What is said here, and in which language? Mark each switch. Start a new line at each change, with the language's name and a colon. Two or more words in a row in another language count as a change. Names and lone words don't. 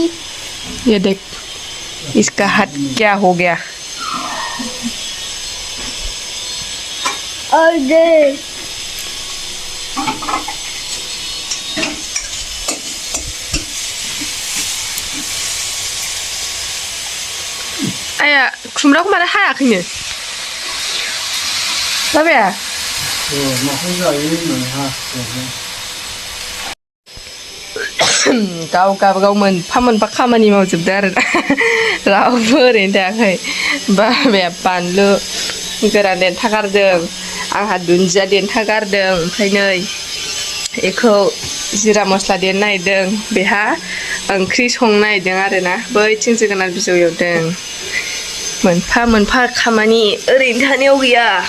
Hindi: ये देख इसका हाथ क्या हो गया और दे
Bodo: आया खुमराखौ मानो हायाखैनो बाबाया गाव गावबागाव मोनफा खामानि मावजोबदों आरो रावबो ओरैनो थायाखै बाबाया बानलु गोरान देन्था गारदों आंहा दुन्दिया देन्था गारदों ओमफ्राय नै बेखौ जिरा मस्ला देनो नागिरदों बेहा ओंख्रि संनो नागिरदों आरोना बैथिं जोगोनार बिजौ एवदों मोनफा खामानि ओरैनो थानायाव गैया